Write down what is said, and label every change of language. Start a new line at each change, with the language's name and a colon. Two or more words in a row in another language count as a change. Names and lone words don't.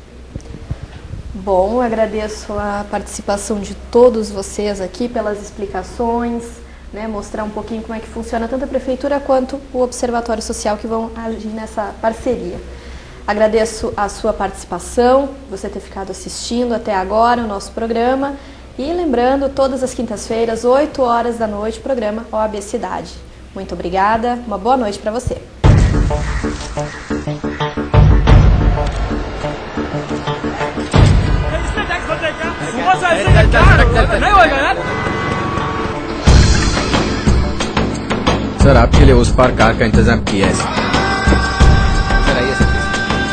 Portuguese: Bom, agradeço a participação de todos vocês aqui pelas explicações, né, mostrar um pouquinho como é que funciona tanto a Prefeitura quanto o Observatório Social que vão agir nessa parceria. Agradeço a sua participação, você ter ficado assistindo até agora o nosso programa e lembrando, todas as quintas-feiras, 8 horas da noite, o programa OAB Cidade. Muito obrigada, uma boa noite para você.
Hindi: सर आपके लिए उस पार कार का इंतजाम किया है सर।